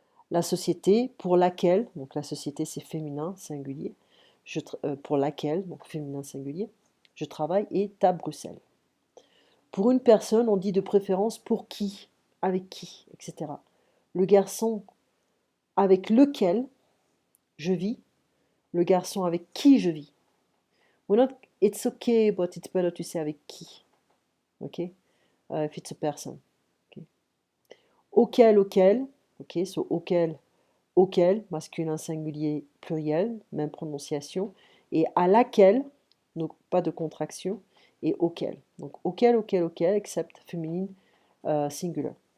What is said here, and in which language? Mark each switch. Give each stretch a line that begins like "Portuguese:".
French: La société pour laquelle, donc la société c'est féminin singulier, pour laquelle, donc féminin singulier, je travaille est à Bruxelles. Pour une personne, on dit de préférence pour qui, avec qui, etc. Le garçon avec lequel je vis, le garçon avec qui je vis.
English: It's okay, but it's better to say avec qui. Okay? If it's a person. Okay?
French: Auquel, okay, so auquel, masculin singulier pluriel, même prononciation, et à laquelle, donc pas de contraction, et auquel. Donc auquel, except féminine singular.